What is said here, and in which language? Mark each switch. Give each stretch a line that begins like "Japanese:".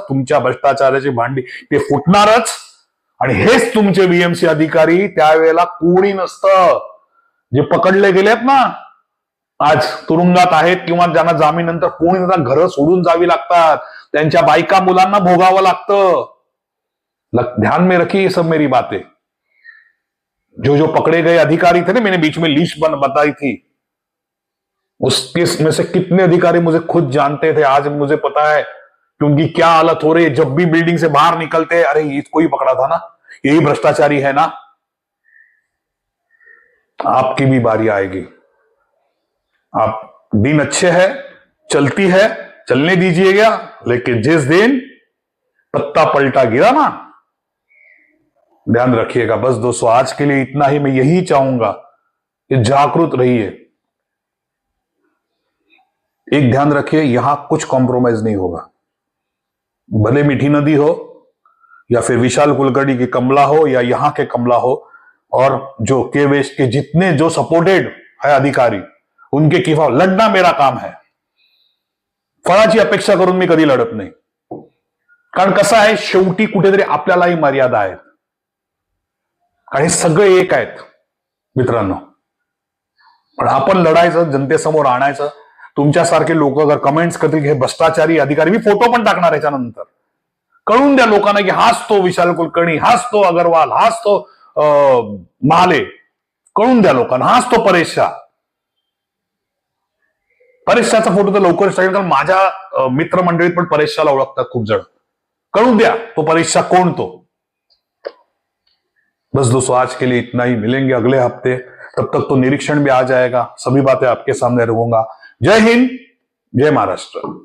Marathi: तुमच्या भ्रष्टाचाराची भांडी ते फुटणारच. आणि हेच तुमचे बीएमसी अधिकारी त्यावेळेला कोणी नसतं. जे पकडले गेलेत ना, आज तुरुंगात आहेत किंवा ज्यांना जामीनंतर कोणी नसतं, घरं सोडून जावी लागतात, त्यांच्या बायका मुलांना भोगावं लागतं.
Hindi: ध्यान में रखिए ये सब मेरी बातें. जो पकड़े गए अधिकारी थे ना, मैंने बीच में लिस्ट बताई थी, उसमें से कितने अधिकारी मुझे खुद जानते थे. आज मुझे पता है कि उनकी क्या हालत हो रही है. जब भी बिल्डिंग से बाहर निकलते, अरे इसको ही पकड़ा था ना, यही भ्रष्टाचारी है ना. आपकी भी बारी आएगी. आप दिन अच्छे हैं, चलती है, चलने दीजिएगा. लेकिन जिस दिन पत्ता पलटा गिरा ना, ध्यान रखिएगा. बस दोस्तों, आज के लिए इतना ही. मैं यही चाहूंगा कि जागरूक रहिए. एक ध्यान रखिए, यहां कुछ कॉम्प्रोमाइज नहीं होगा. भले मीठी नदी हो या फिर विशाल कुलकर्णी की कमला हो या यहां के कमला हो, और जो के वेस्ट के जितने जो सपोर्टेड है अधिकारी, उनके खिलाफ
Marathi: लढणं
Hindi: मेरा काम है.
Marathi: फळाची अपेक्षा करून मी कधी लढत नाही. कारण कसं आहे, शेवटी कुठेतरी आपल्यालाही मर्यादा आहेत. आणि सगळे एक आहेत मित्रांनो. पण आपण लढायचं, जनतेसमोर आणायचं. तुमच्यासारखे लोक अगर कमेंट्स करतील की हे भ्रष्टाचारी अधिकारी, मी फोटो पण टाकणार याच्यानंतर, कळून द्या लोकांना की हाच तो विशाल कुलकर्णी, हाच तो अग्रवाल, हाच तो महाले. कळून द्या लोकांना, हाच तो परेश शाह. परेश शाहचा फोटो तर लवकरच टाकेल, कारण माझ्या मित्रमंडळीत पण परेश शाहला ओळखतात खूप जण. कळून द्या तो परेश शाह कोण तो.
Hindi: बस दोस्तों, आज के लिए इतना ही. मिलेंगे अगले हफ्ते. तब तक तो निरीक्षण भी आ जाएगा. सभी बातें आपके सामने रखूंगा. जय हिंद, जय महाराष्ट्र.